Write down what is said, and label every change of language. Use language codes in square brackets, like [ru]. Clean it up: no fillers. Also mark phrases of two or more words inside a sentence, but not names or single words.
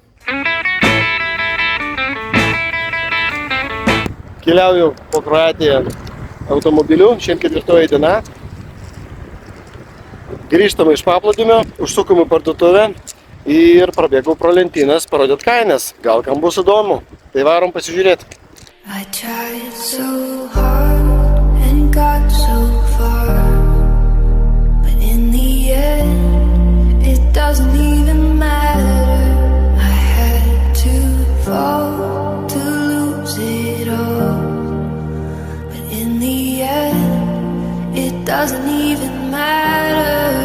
[lt] Keliauju po Kroatiją automobiliu, šiandien 4 diena. Grįžtame iš paplūdimio, užsukome parduotuvę ir prabėgau pro lentynas parodėt kainas. Gal kam bus įdomu. Tai varom pasižiūrėti. [en] I tried so hard and got so far, but in the end it doesn't even matter. I had to fall to lose it all, but in the end it doesn't even matter.